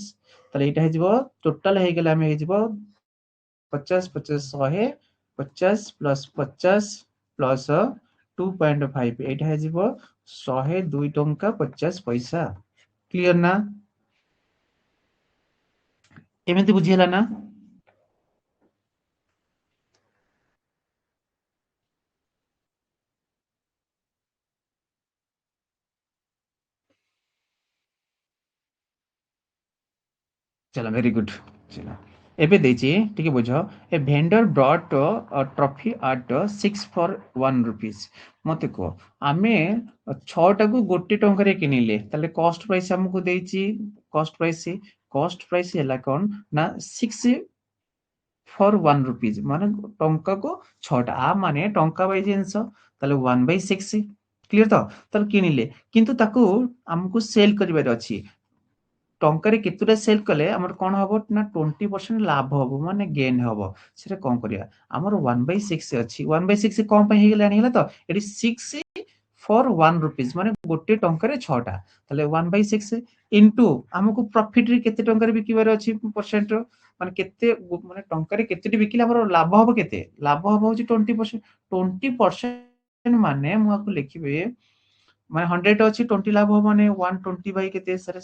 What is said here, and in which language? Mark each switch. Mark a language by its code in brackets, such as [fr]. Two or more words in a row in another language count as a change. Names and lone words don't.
[or] ତାହେଲେ ଏଇଟା ହେଇଯିବ ଟୋଟାଲ ହେଇଗଲେ ଆମେ ହେଇଯିବ 50 50 100, 50+50+2.5, ଏଇଟା ହେଇଯିବ 102 ଟଙ୍କା 50 ପଇସା। କ୍ଲିୟର ନା? ଏମିତି ବୁଝି ହେଲା ନା? [en] चलो very good. चलो [or] ଏବେ ଦେଇଛି ଟିକେ ବୁଝ। [en] a vendor brought toffee at 6 for 1 rupees. [or] ମତେ କୁହ, ଆମେ 6ଟାକୁ 1 ଟଙ୍କାରେ କିଣିଲେ, ତାହେଲେ [en] cost price [or] ଆମକୁ ଦେଇଛି। [en] cost price [or] ହେଲା କଣ ନା [en] 6 for 1 rupees, [or] ମାନେ ଟଙ୍କାକୁ 6ଟା, ମାନେ ଟଙ୍କା ବାଇ ଜିନିଷ, ତାହେଲେ 1/6। କ୍ଲିୟର ତ? ତାହେଲେ କିଣିଲେ, କିନ୍ତୁ ତାକୁ ଆମକୁ ସେଲ କରିବାର ଅଛି। ଟଙ୍କାରେ କେତେଟା ସେଲ୍ କଲେ ଆମର କଣ ହବ ନା 20% ଲାଭ ହବ, ମାନେ ଗେନ୍ ହବ। ସେଟା କଣ କରିବା? ଆମର 1/6 ଅଛି। 1/6 କଣ ପାଇଁ ହେଇଗଲାଣି? ହେଲା ତ, ଏଠି [en] 6 for 1 rupees, [or] ମାନେ 1 ଟଙ୍କାରେ 6ଟା। ତାହେଲେ 1/6 ଇଣ୍ଟୁ ଆମକୁ ପ୍ରଫିଟ ରେ କେତେ ଟଙ୍କାରେ ବିକିବାର ଅଛି ପରସେଣ୍ଟ ର, ମାନେ କେତେ, ମାନେ ଟଙ୍କାରେ କେତେଟି ବିକିଲେ ଆମର ଲାଭ ହବ କେତେ? ଲାଭ ହବ ହଉଛି 20%। 20% ମାନେ ମୁଁ ଆକୁ ଲେଖିବି, ମାନେ 100 ଅଛି, 20 ଲାଭ ହବ, ମାନେ 120 ବାଇ କେତେ ସାର୍?